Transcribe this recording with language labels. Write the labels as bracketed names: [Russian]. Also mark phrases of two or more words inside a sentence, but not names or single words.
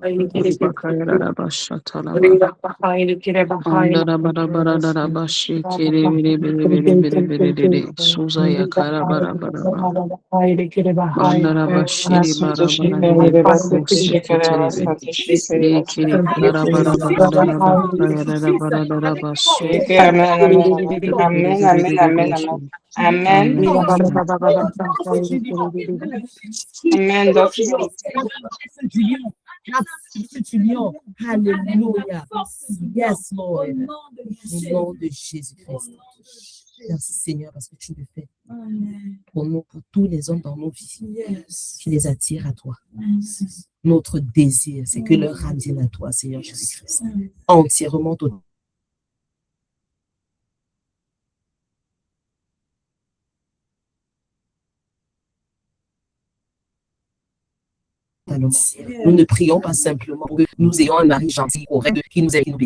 [English] Kiri bakaya lara basha tala ba. Andara bara bara dara bashi kiri biri biri biri biri biri diri. Suza ya kara bara bara ba. Bandara bashiri bara bara diri bakusi kitiri be. Ekiri kara bara bara dara bakaya dara bara dara basu. Amen, amen, amen, amen. Amen. Amen. Amen, doctor. [French] Alléluia. [English] Yes, Lord. [French] Au nom de Jésus-Christ. Merci Seigneur parce que tu le fais. Pour nous, pour tous les hommes dans nos vies. Tu les attires à toi. Notre désir, c'est que leur âme vienne à toi, Seigneur Jésus-Christ. Entièrement totalement. Nous ne prions pas simplement pour que nous ayons un mari gentil, correct, qui nous aide, qui nous bénit.